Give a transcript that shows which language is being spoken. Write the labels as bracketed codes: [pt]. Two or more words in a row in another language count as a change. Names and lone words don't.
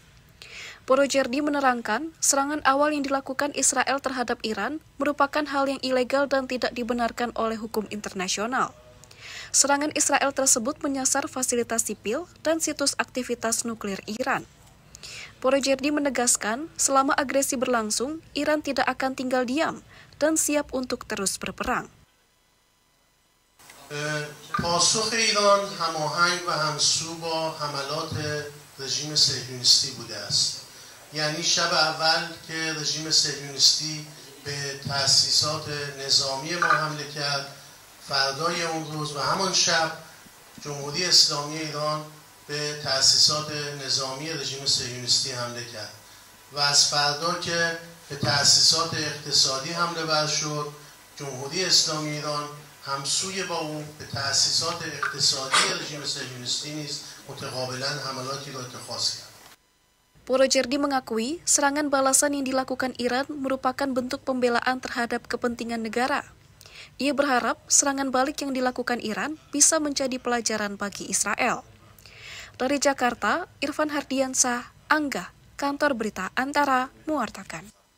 [id] Borojerdi menerangkan, serangan awal yang dilakukan Israel terhadap Iran merupakan hal yang ilegal dan tidak dibenarkan oleh hukum internasional. Serangan Israel tersebut menyasar fasilitas sipil dan situs aktivitas nuklir Iran. Borojerdi menegaskan, selama agresi berlangsung, Iran tidak akan tinggal diam dan siap untuk terus berperang. [fa] پاسخ ایران هماهنگ و همسو با حملات رژیم صهیونیستی بوده است. یعنی شب اول که رژیم صهیونیستی به تأسیسات نظامی ما حمله کرد، فردای اون روز و همان شب جمهوری اسلامی ایران به تأسیسات نظامی رژیم صهیونیستی حمله کرد و از فردا که به تأسیسات اقتصادی حمله ور شد، جمهوری اسلامی ایران همسوی با او به تأسیسات اقتصادی رژیم صهیونیستی نیز متقابلا حملاتی را اتخاذ کرد. [id] Borojerdi mengakui serangan balasan yang dilakukan Iran merupakan bentuk pembelaan terhadap kepentingan negara. Ia berharap serangan balik yang dilakukan Iran bisa menjadi pelajaran bagi Israel. Dari Jakarta, Irfan Hardiansyah, Angga, Kantor Berita Antara, mewartakan.